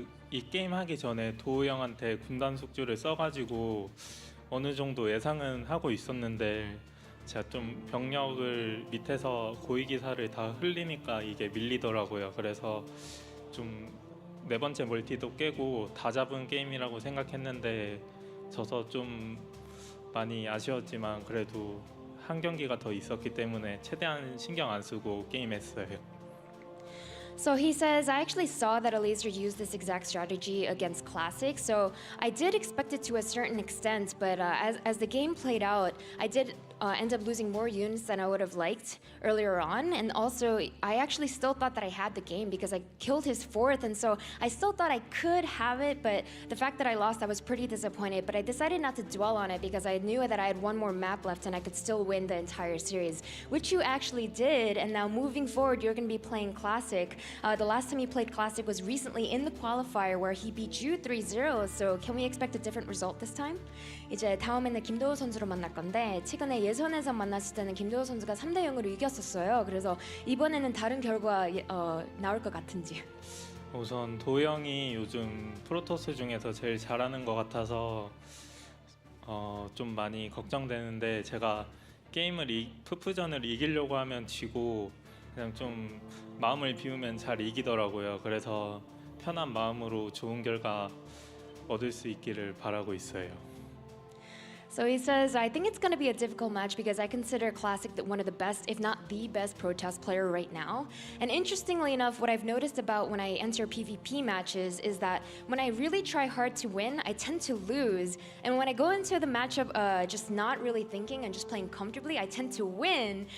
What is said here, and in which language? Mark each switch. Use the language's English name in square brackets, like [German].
[Korean] 이 게임 하기 전에 도우 형한테 군단 숙주를 써가지고 어느 정도 예상은 하고 있었는데 제가 좀 병력을 밑에서 고위기사를 다 흘리니까 이게 밀리더라고요. 그래서 좀 네 번째 멀티도 깨고 다 잡은 게임이라고 생각했는데 져서 좀 많이 아쉬웠지만 그래도 한 경기가 더 있었기 때문에 최대한 신경 안 쓰고 게임했어요. [English] So he says, I actually saw that Elazer used this exact strategy against Classic, so I did expect it to a certain extent, but as the game played out, I did end up losing more units than I would have liked earlier on, and also I actually still thought that I had the game because I killed his fourth, and so I still thought I could have it, but the fact that I lost, I was pretty disappointed, but I decided not to dwell on it because I knew that I had one more map left and I could still win the entire series, which you actually did, and now moving forward, you're going to be playing Classic. The last time you played Classic was recently in the qualifier where he beat you 3-0, so can we expect a different result this time? [Korean] 이제 다음에는 김도우 선수로 만날 건데 최근에 예선에서 만났을 때는 김도우 선수가 3-0으로 이겼었어요. 그래서 이번에는 다른 결과 나올 것 같은지. 우선 도영이 요즘 프로토스 중에서 제일 잘하는 것 같아서 좀 많이 걱정되는데 제가 푸프전을 이기려고 하면 지고 그냥 좀 마음을 비우면 잘 이기더라고요. 그래서 편한 마음으로 좋은 결과 얻을 수 있기를 바라고 있어요. [English] So he says, I think it's going to be a difficult match because I consider Classic one of the best, if not the best, Pro Toss player right now. And interestingly enough, what I've noticed about when I enter PvP matches is that when I really try hard to win, I tend to lose. And when I go into the matchup just not really thinking and just playing comfortably, I tend to win.